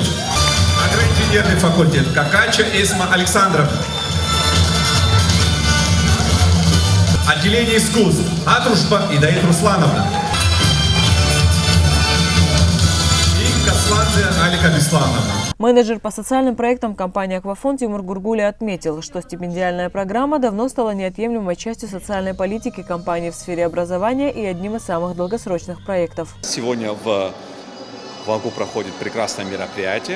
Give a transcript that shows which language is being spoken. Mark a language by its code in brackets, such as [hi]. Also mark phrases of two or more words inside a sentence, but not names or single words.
[ru] Агроинженерный факультет Какача Эсма Александровна. Отделение искусств Атрушба Идаит Руслановна. И Касланзе Алика Беслановна. Менеджер по социальным проектам компании «Аквафон» Тимур Гургули отметил, что стипендиальная программа давно стала неотъемлемой частью социальной политики компании в сфере образования и одним из самых долгосрочных проектов. Сегодня в АГУ проходит прекрасное мероприятие.